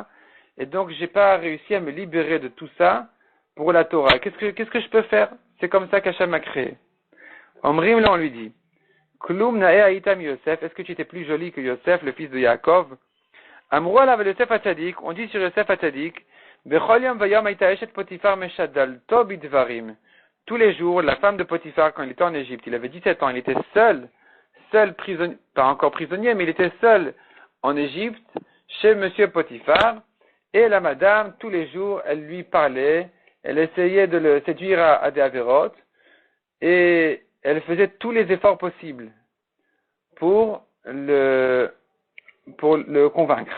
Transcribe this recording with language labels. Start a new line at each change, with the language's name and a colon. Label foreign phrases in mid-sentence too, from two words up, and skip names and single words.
French: Et donc, j'ai pas réussi à me libérer de tout ça pour la Torah. Qu'est-ce que je peux faire? C'est comme ça qu'Hachem m'a créé. Omrim, là, on lui dit,
Hebrew: כלום נאה היית מיוסף,
French: est-ce que tu étais plus joli que Yosef, le fils de Yaakov?
Hebrew: אמרו עליו יוסף הצדיק,
French: on dit sur Yosef Hatzadik,
Hebrew: בכל יום ויום היתה אשת פוטיפר משדלתו בדברים.
French: Tous les jours, la femme de Potiphar, quand il était en Égypte, il avait 17 ans, il était seul prisonnier, pas encore prisonnier, mais il était seul en Égypte, chez monsieur Potiphar, et la madame, tous les jours, elle lui parlait, elle essayait de le séduire à des avérotes, et elle faisait tous les efforts possibles pour le convaincre.